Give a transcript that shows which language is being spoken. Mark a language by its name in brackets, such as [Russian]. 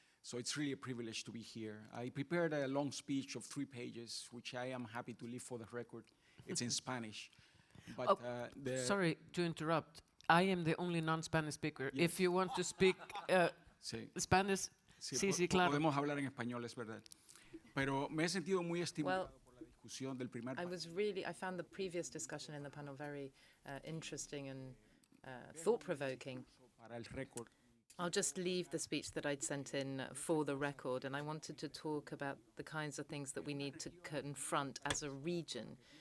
[English] So it's really a privilege to be here. I prepared a long speech of 3 pages, which I am happy to leave for the record. It's in Spanish. But sorry to interrupt. I am the only non-Spanish speaker. Yes. If you want to speak Spanish, [Spanish] sí, claro. Podemos hablar en español, es verdad. Pero me he sentido muy estimulado por la discusión del primer panel. [English] I found the previous discussion in the panel very interesting and thought-provoking. [Spanish] Para el récord. [English] I'll just leave the speech that I'd sent in for the record, and I wanted to talk about the kinds of things that we need to confront as a region.